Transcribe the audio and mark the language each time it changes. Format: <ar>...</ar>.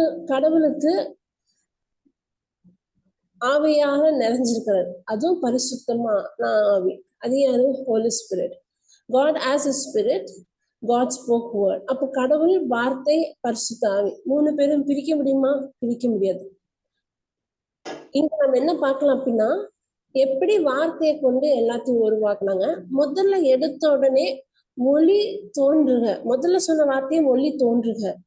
<ta>கடவுளுக்கு ஆவியாக நிறைஞ்சிருக்கிறது, அதுவும் பரிசுத்தமா ஆவி. அது யாரு? Holi spirit.</ta> <en>God as a spirit, God spoke word.</en> <ta>அப்ப கடவுள், வார்த்தை, பரிசுத்த ஆவி, மூணு பேரும் பிரிக்க முடியுமா? பிரிக்க முடியாது. இங்க நம்ம என்ன பார்க்கலாம் அப்படின்னா, எப்படி வார்த்தையை கொண்டு எல்லாத்தையும் உருவாக்குனாங்க. முதல்ல எடுத்த உடனே ஒளி தோன்றுக, முதல்ல சொன்ன வார்த்தையை ஒளி தோன்றுக.</ta>